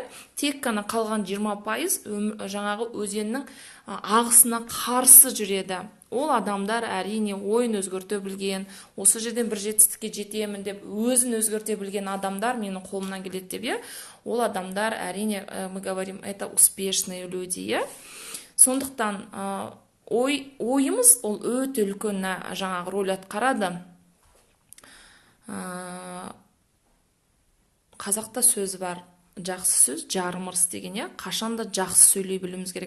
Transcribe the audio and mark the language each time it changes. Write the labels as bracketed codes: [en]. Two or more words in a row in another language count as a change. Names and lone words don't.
[kk] Тек қана қалған 20% жаңағы өзеннің ағысына қарсы жүреді. Ол адамдар әрине ойын өзгерте білген, осы жерден бір жетістікке жетемін деп өзін өзгерте білген адамдар менің қолымнан келеді деп, иә? Ол адамдар әрине, [ru] мы говорим, это успешные люди, [kk] иә? Сондықтан ойымыз ол өте үлкен жаңағы рөл атқарады. Қазақта сөз бар, жақсы сөз жарым ырыс деген, қашанда жақсы сөйлей білуіміз керек.